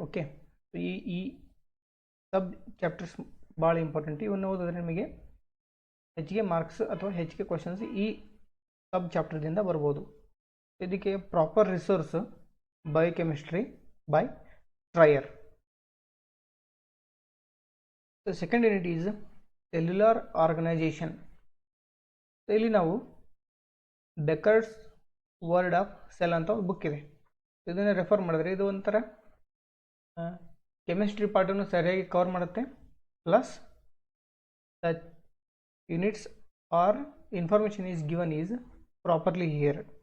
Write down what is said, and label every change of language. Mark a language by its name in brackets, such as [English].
[Kannada] Okay, ಈ ಸಬ್ chapters ಭಾಳ important. ಇವನ್ನು ಓದಿದ್ರೆ ನಿಮಗೆ ಹೆಚ್ಚಿಗೆ ಮಾರ್ಕ್ಸ್ ಅಥವಾ ಹೆಚ್ಚಿಗೆ ಕ್ವಶನ್ಸ್ ಈ ಸಬ್ ಚಾಪ್ಟರ್ದಿಂದ ಬರ್ಬೋದು. ಇದಕ್ಕೆ proper resource biochemistry by ಟ್ರಯರ್. [English] The second unit is cellular organization. [Kannada] ಇಲ್ಲಿ ನಾವು ಬೆಕರ್ಸ್ ವರ್ಡ್ ಆಫ್ ಸೆಲ್ ಅಂತ ಒಂದು ಬುಕ್ ಇದೆ, ಇದನ್ನು ರೆಫರ್ ಮಾಡಿದ್ರೆ ಇದು ಒಂಥರ ಕೆಮಿಸ್ಟ್ರಿ ಪಾರ್ಟನ್ನು ಸರಿಯಾಗಿ ಕವರ್ ಮಾಡುತ್ತೆ. [English] Plus the units are information is given is properly here.